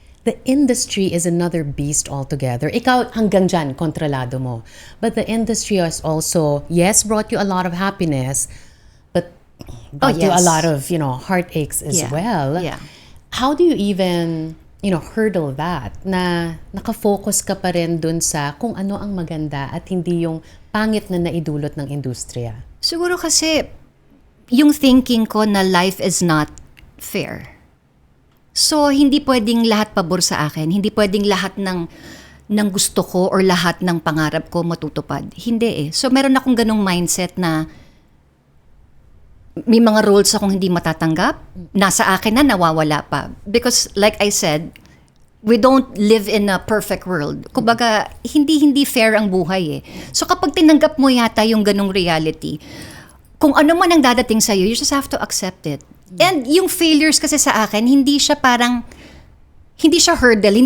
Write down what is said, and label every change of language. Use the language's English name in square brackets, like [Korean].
[English] The industry is another beast altogether. [Filipino] Ikaw hanggang dyan, kontrolado mo. [English] But the industry has also, yes, brought you a lot of happiness, but brought you a yes. lot of, heartaches as well. Yeah. How do you even, hurdle that? [Filipino] Na nakafocus ka pa rin dun sa kung ano ang maganda at hindi yung pangit na naidulot ng industriya. Siguro kasi, yung thinking ko na [English] life is not fair. [Filipino] So, hindi pwedeng lahat pabor sa akin. Hindi pwedeng lahat ng gusto ko or lahat ng pangarap ko matutupad. Hindi So, meron akong ganong mindset na may mga roles akong hindi matatanggap. Nasa akin na, nawawala pa. [English] Because, like I said, we don't live in a perfect world. [Filipino] Kumbaga, hindi fair ang buhay So, kapag tinanggap mo yata yung ganong reality, kung ano man ang dadating sa'yo, [English] you just have to accept it. [Filipino] And yung failures kasi sa akin, hindi siya hurdle.